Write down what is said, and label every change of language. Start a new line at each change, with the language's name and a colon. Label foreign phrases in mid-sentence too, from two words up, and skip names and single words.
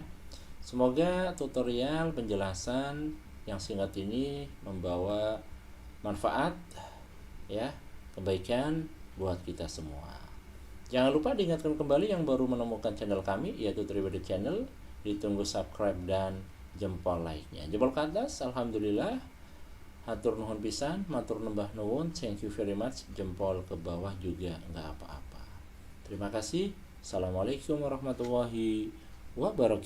Indonesian: Semoga tutorial penjelasan yang singkat ini membawa manfaat ya, kebaikan buat kita semua. Jangan lupa diingatkan kembali yang baru menemukan channel kami yaitu Tribody Channel, ditunggu subscribe dan jempol like-nya. Jempol ke atas, alhamdulillah.
Sundanese: Hatur nuhun pisan,
Javanese: matur nembah nuwun,
English: thank you very much.
Indonesian: Jempol ke bawah juga nggak apa-apa. Terima kasih.
Arabic: السلام عليكم ورحمة الله وبركاته.